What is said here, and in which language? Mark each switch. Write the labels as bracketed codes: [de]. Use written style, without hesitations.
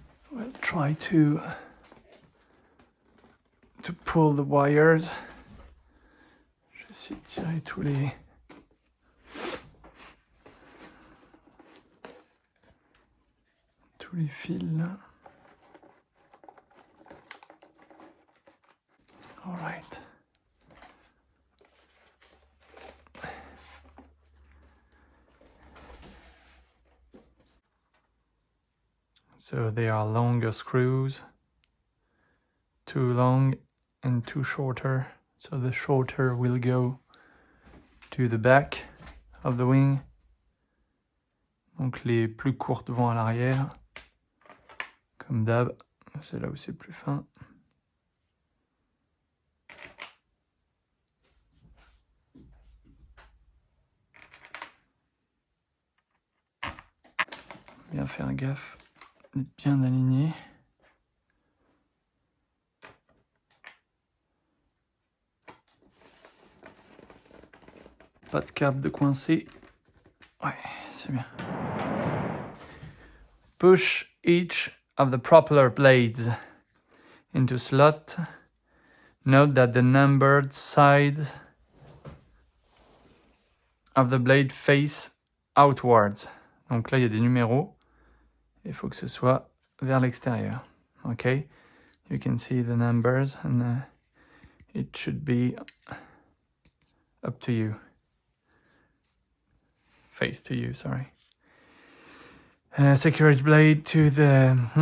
[en] We'll try to pull the wires. [fr] Je vais essayer de tirer tous les fils là. [en] All right. So they are longer screws, 2 long and 2 shorter. So the shorter will go to the back of the wing. [fr] Donc les plus courtes vont à l'arrière. Comme d'hab, c'est là où c'est plus fin. Bien faire gaffe d'être bien aligné. Pas de câble de coincé. Ouais, c'est bien. [en] Push each of the propeller blades into slot. Note that the numbered sides of the blade face outwards. [fr] Donc là, il y a des numéros. Il faut que ce soit vers l'extérieur. [en] Okay? You can see the numbers and it should be up to you. Face to you, sorry. Security blade to the...